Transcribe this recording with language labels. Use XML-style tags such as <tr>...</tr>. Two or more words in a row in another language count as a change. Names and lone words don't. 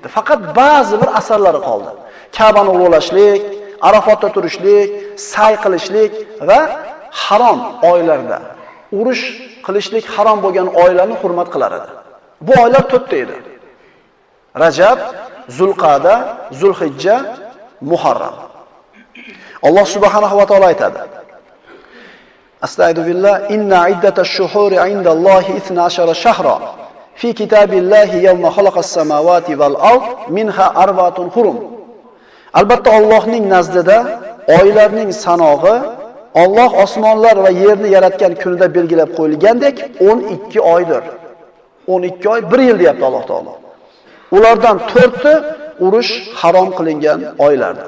<uz>Faqat ba'zi bir asarlari qoldi. Ka'bani ulug'lashlik, Arafotda turishlik, sa'y qilishlik va harom oylarda urush qilishlik harom bo'lgan oylarni hurmat qilar edi. Bu oylar 4 ta edi. Rajab, Zulqa'da, Zulhijja, Muharram.</uz> <ar>الله سبحانه وتعالى aytadi: أستغفر الله، إن عدة الشهور عند الله 12 شهرا في كتاب الله يوم خلق السماوات والأرض منها أربعة حرم.</ar> <uz>Albatta Allohning nazdida oylarning sanog'i Alloh osmonlar va yerni yaratgan kunida belgilab qo'yilgandek 12 oydir. 12 oy, 1 yil deyapti Alloh taolo. Ulardan 4ti urush harom qilingan oylardir.</uz>